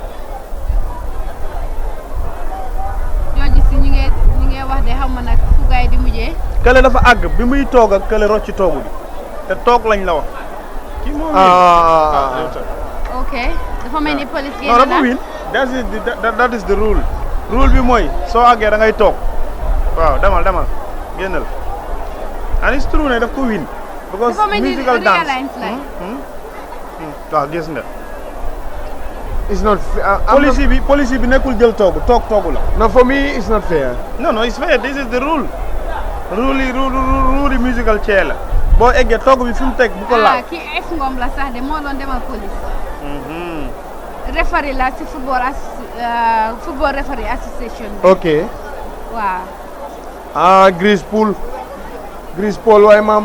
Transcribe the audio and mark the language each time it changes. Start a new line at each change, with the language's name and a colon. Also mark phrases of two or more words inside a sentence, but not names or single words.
Wolof: jooji si ñu ngi wax de xam ma nag fu gaay di mujjee. kële dafa àgg bi muy toog ak kële rocci toogu bi te toog lañ la wax. kii moom ok dafa mel ni police génn non na.
English: dafa win that is the rule.
Wolof: rule bi mooy soo àggee da ngay toog waaw demal génnal
English: and it's true
Wolof: ne daf ko win. because dafa mel ni
English: musical dance realigns lay.
Wolof: waaw gis nga.
English: it's not
Wolof: police bi nekkul jël toogu la.
English: no for me it's not fair. no it's fair this is the rule. rule yi musical chair la.
Wolof: boo eggee toogu bi fi mu teg bu ko laal. kii F Ngom la sax de moo doon demal police. referee la ci football referee association bi. ok. waaw. Gris Paul waaye maam.